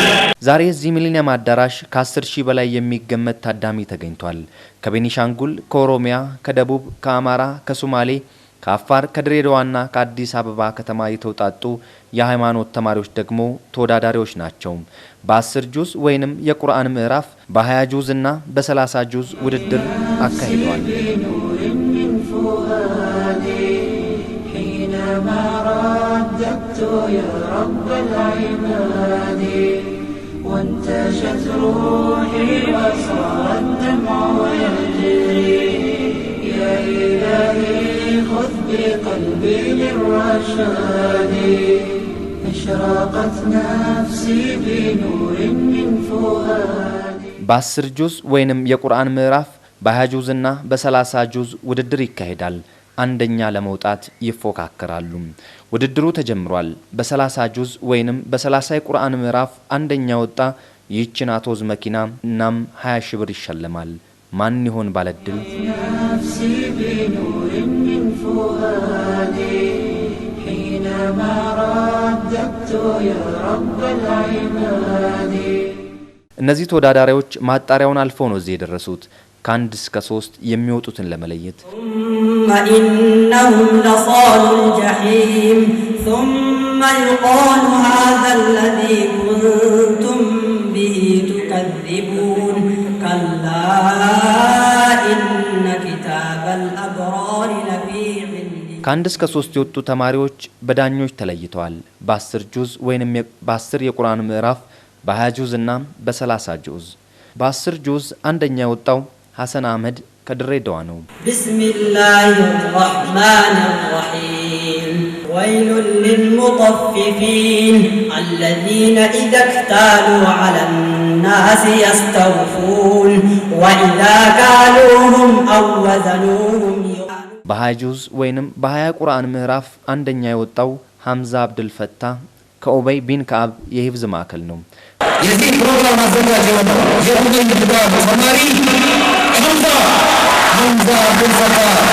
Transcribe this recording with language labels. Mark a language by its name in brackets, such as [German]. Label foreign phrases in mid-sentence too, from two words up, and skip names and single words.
[Amharic] ዛሬ እዚህ ሚሊኒየም አዳራሽ ከ10,000 በላይ የሚገመት ታዳሚ ተገኝቷል። ከቤኒሻንጉል፣ ከኦሮሚያ፣ ከደቡብ፣ ከአማራ፣ ከሶማሌ፣ ከአፋር፣ ከድሬዳዋና ከአዲስ አበባ ከተማ የተውጣጡ የሃይማኖት ተማሪዎች ደግሞ ተወዳዳሪዎች ናቸው። በ10 ጁዝ ወይንም የቁርአን ምዕራፍ በ20 ጁዝ እና በ30 ጁዝ ውድድር አካሂደዋል። [Arabic] وانتشت روحي وصار الدمع يجري يا إلهي خذ بقلبي للرشاد اشرقت نفسي بنور من فؤادي [Amharic] በ10 ጁዝ ወይንም የቁርአን ምዕራፍ በ20 ጁዝ እና በ30 ጁዝ ውድድር ይካሄዳል። አንደኛ ለመውጣት ይፎካከራሉ። ውድድሩ ተጀምሯል። በ30 ጁዝ ወይንም በ30 የቁርአን ምዕራፍ አንደኛ ወጣ ይህችን አቶዝ መኪና እናም 20 ሺህ ብር ይሸለማል። ማን ይሆን ባለድል? እነዚህ ተወዳዳሪዎች ማጣሪያውን አልፈው ነው እዚህ የደረሱት። ከአንድ እስከ 3 የሚወጡትን ለመለየት [Arabic] إنهم لصالوا الجحيم ثم يقال هذا الذي كنتم به تكذبون كلا إن كتاب الأبرار لفي عليين [Amharic] ከአንድ እስከ 3 የወጡ ተማሪዎች በዳኞች ተለይተዋል። በ10 ጁዝ ወይንም በ10 የቁርአን ምዕራፍ በ20 ጁዝ እና በ30 ጁዝ። በ10 ጁዝ አንደኛ የወጣው ሐሰን አህመድ ከድሬዳዋ ነው። ቢስሚላሂ [Arabic] الرحمن الرحيم ويل للمطففين الذين إذا اكتالوا على الناس يستوفون وإذا كالوهم أو وزنوهم [Amharic] በ20 ጁዝ ወይንም በ20 ቁርአን ምዕራፍ አንደኛ የወጣው ሐምዛ አብዱል ፈታህ ከኡበይ ቢን ከዓብ የሂፍዝ ማዕከል ነው። የዚህ ፕሮግራም አዘጋጅ የሆነው የኡበይ ቢን ከዓብ ተማሪ ሐምዛ አብዱል ፈታህ